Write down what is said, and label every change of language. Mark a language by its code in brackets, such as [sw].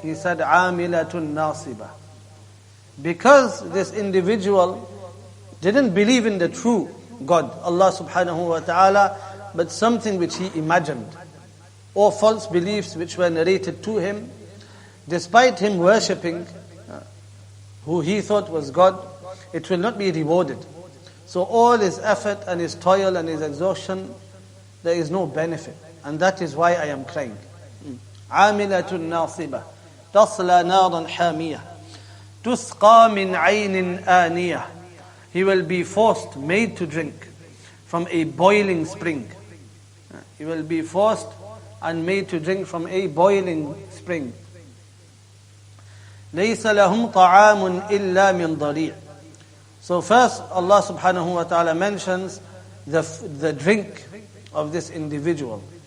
[en] He said, "Amilatun nasiba." Because this individual didn't believe in the true God, Allah subhanahu wa ta'ala, but something which he imagined, or false beliefs which were narrated to him. Despite him worshipping who he thought was God, it will not be rewarded. So all his effort and his toil and his exhaustion, there is no benefit. And that is why I am crying. [ar] عاملة ناصبة تصلى نارا حامية تسقى من عين آنية. [en] He will be forced, made to drink from a boiling spring. He will be forced and made to drink from a boiling spring. [ar] ليس لهم طعام إلا من ضريع. [en] So first Allah subhanahu wa ta'ala mentions the drink of this individual.